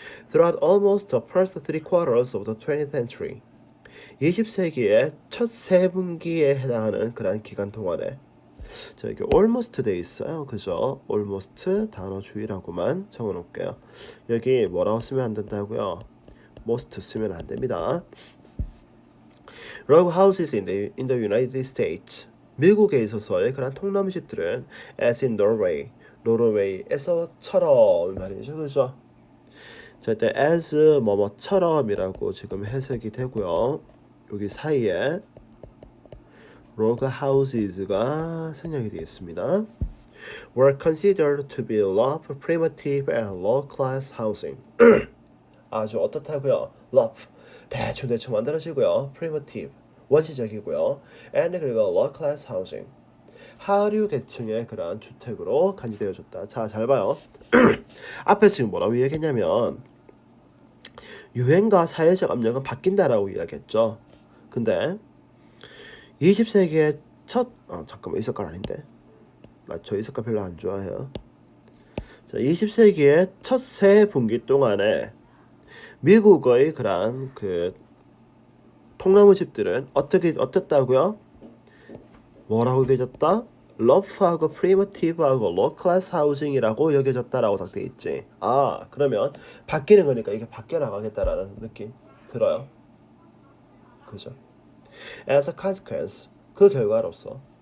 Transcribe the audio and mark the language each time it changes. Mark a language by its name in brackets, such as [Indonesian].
[English] Throughout almost the first 3/4 of the 20th century, [Korean] 20세기의 첫 3분기에 해당하는 그런 기간 동안에, 자, 여기 almost 돼 있어요, 그죠? almost 단어 주의라고만 적어놓을게요. 여기 뭐라고 쓰면 안 된다고요? most 쓰면 안 됩니다. [English] Row houses in the United States, [Korean] 미국에 있어서의 그런 통나무집들은 [English] as in Norway, [Korean] 노르웨이에서처럼 말이죠, 그죠? 자, 일단 as 뭐뭐처럼이라고 지금 해석이 되고요. 여기 사이에 log houses가 생략이 되겠습니다. [English] were considered to be rough, primitive, and low-class housing. [Korean] 아주 어떻다고요? rough, 대충 만들어지고요. primitive, 원시적이고요. and 그리고 [English] low-class housing, [Korean] 하류 계층의 그러한 주택으로 간주되어졌다. 자, 잘 봐요. 앞에 지금 뭐라고 얘기했냐면 유행과 사회적 압력은 바뀐다라고 이야기했죠. 근데 20세기의 잠깐만 이 색깔 아닌데. 저 이 색깔 별로 안 좋아해요. 자, 20세기의 첫 세 분기 동안에 미국의 그러한 그 통나무 집들은 어떻다고요? 뭐라고 여겨졌다? 러프하고 프리미티브하고 로클래스 하우징이라고 여겨졌다라고 딱 돼 있지. 아, 그러면 바뀌는 거니까 이게 바뀌어 나가겠다라는 느낌 들어요. 그죠? [English] As a consequence, [Korean] 그 결과로서.